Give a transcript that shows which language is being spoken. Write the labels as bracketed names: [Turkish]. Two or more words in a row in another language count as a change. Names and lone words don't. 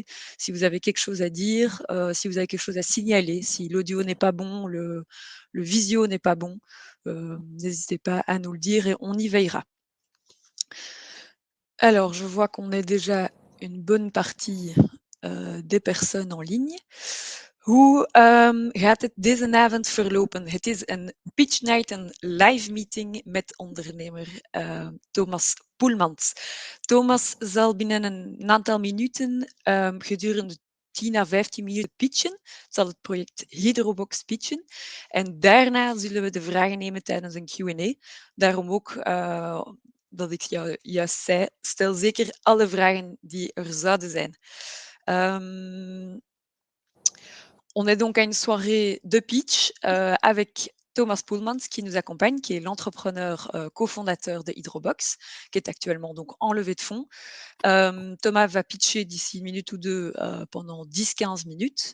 [French] Si vous avez quelque chose à dire, si vous avez quelque chose à signaler, si l'audio n'est pas bon, le visio n'est pas bon, n'hésitez pas à nous le dire et on y veillera. Alors, je vois qu'on est déjà une bonne partie des personnes en ligne. [Dutch] Hoe gaat het deze avond verlopen? Het is een [English] pitch night, [Dutch] een [English] live meeting [Dutch] met ondernemer Thomas Poelmans. Thomas zal binnen een aantal minuten gedurende 10 à 15 minuten pitchen, zal het project HydroBox pitchen. En daarna zullen we de vragen nemen tijdens een Q&A. Daarom ook dat ik jou juist zei, stel zeker alle vragen die er zouden zijn. [French] On est donc à une soirée de pitch avec Thomas Poelmans qui nous accompagne, qui est l'entrepreneur cofondateur de HydroBox, qui est actuellement donc en levée de fonds. Thomas va pitcher d'ici une minute ou deux pendant 10-15 minutes.